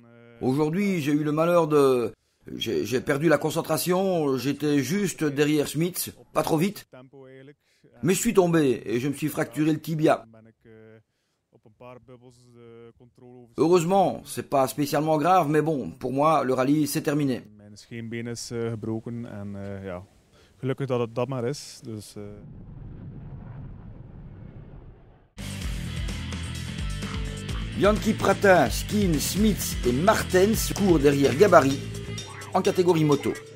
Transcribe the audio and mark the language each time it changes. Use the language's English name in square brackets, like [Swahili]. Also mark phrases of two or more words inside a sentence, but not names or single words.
[French] Aujourd'hui, j'ai eu le malheur de... J'ai perdu la concentration, j'étais juste derrière Schmitz, pas trop vite. Mais je suis tombé et je me suis fracturé le tibia. Heureusement, c'est pas spécialement grave, mais bon, pour moi, le rallye, c'est terminé. [Dutch] Gelukkig dat het dat maar is. [French] Bianchi Prata, Schkin, Schmitz et Martens courent derrière Gabari en catégorie moto.